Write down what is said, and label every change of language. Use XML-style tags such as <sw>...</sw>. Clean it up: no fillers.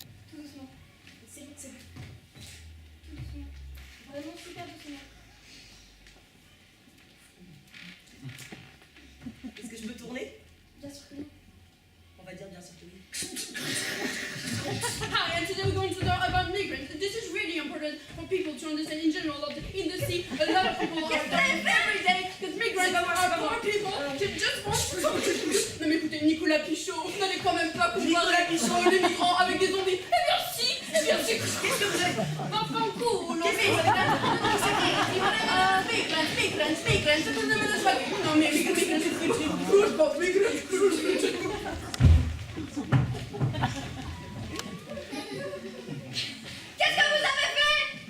<fr>Tout doucement. C'est bon. Tout doucement. Vraiment super doucement. Est-ce que je peux tourner? Bien sûr que non. On va dire bien sûr que oui.</fr> <en>Hi, and today we're going to talk about migrants. This is really important for people to understand in general that in the sea, a lot of people are dying every day because migrants are poor people who just want to...</en> <fr>Non mais écoutez, Nicolas Pichot, vous n'allez quand même pas comparer les migrants avec des zombies. Eh bien si. Qu'est-ce que vous êtes? Enfin cool. Migrants. Non mais migrants, c'est Qu'est-ce que vous avez fait?</fr>